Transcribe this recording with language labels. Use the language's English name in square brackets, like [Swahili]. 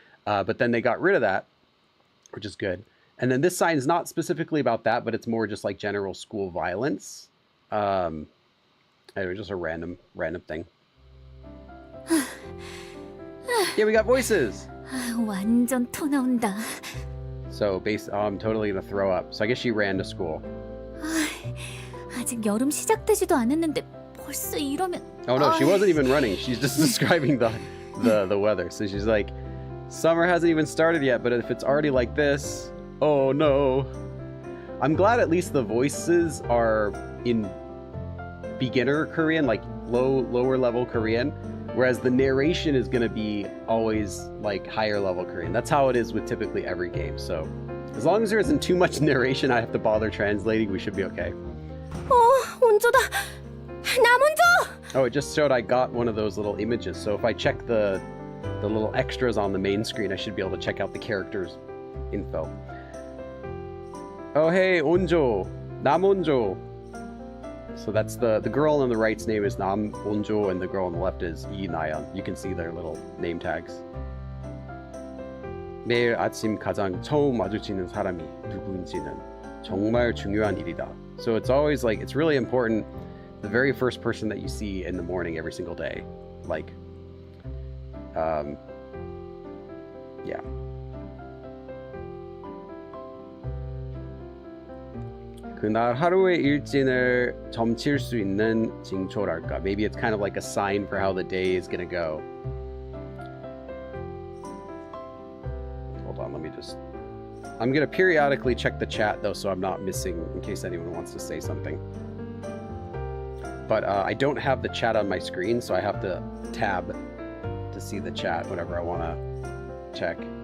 [English] But then they got rid of that, which is good. And then this sign is not specifically about that, but it's more just like general school violence. Anyway, just a random thing. Yeah, we got voices. [Korean] 완전 토 나온다. [English] So I'm totally gonna throw up. So I guess she ran to school. [Korean] 아직 여름 시작되지도 않았는데 벌써 이러면. [English] Oh no, she wasn't even running. She's just describing the weather. So she's like, summer hasn't even started yet, but if it's already like this, oh no. I'm glad at least the voices are in beginner Korean, like lower level Korean, whereas the narration is going to be always like higher level Korean. That's how it is with typically every game. So as long as there isn't too much narration I have to bother translating, we should be okay. [Korean] 온조다. 나 먼저. [English] Oh, it just showed I got one of those little images. So if I check the little extras on the main screen, I should be able to check out the characters info. Oh hey, Onjo, Namonjo. So that's the girl on the right's name is Nam Onjo, and the girl on the left is Lee Nayeon. You can see their little name tags. [Korean] 매일 아침 가장 처음 마주치는 사람이 누구인지는 정말 중요한 일이다. [English] So it's always like, it's really important, the very first person that you see in the morning every single day. Like, yeah. [Korean] 그날 하루의 일진을 점칠 수 있는 징조랄까. [English] Maybe it's kind of like a sign for how the day is gonna go. Hold on, I'm gonna periodically check the chat though, so I'm not missing in case anyone wants to say something. But I don't have the chat on my screen, so I have to tab to see the chat whenever I want to check.